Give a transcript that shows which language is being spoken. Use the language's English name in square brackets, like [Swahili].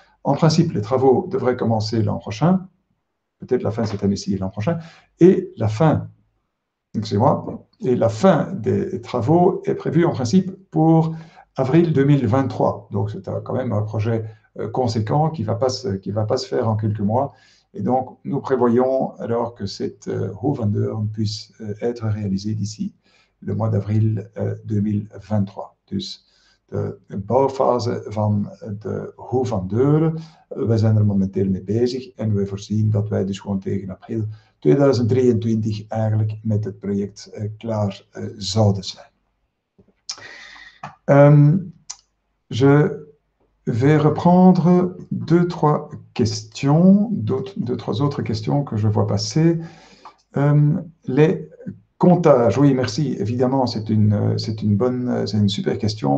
[French] En principe, les travaux devraient commencer l'an prochain, peut-être la fin de cette année-ci et l'an prochain, et la fin des travaux est prévue en principe pour avril 2023. Donc c'est quand même un projet conséquent qui va pas se faire en quelques mois Et donc, nous prévoyons alors que cette Hoe van Deurne puisse être réalisée d'ici le mois d'avril 2023. [Dutch] Dus de bouwfase van de Hoe van Deurne, wij zijn er momenteel mee bezig en we voorzien dat wij dus gewoon tegen april 2023 eigenlijk met het project klaar zouden zijn. [French] Je vais reprendre deux, trois autres questions que je vois passer. Les comptages, oui, merci. Évidemment, c'est une super question.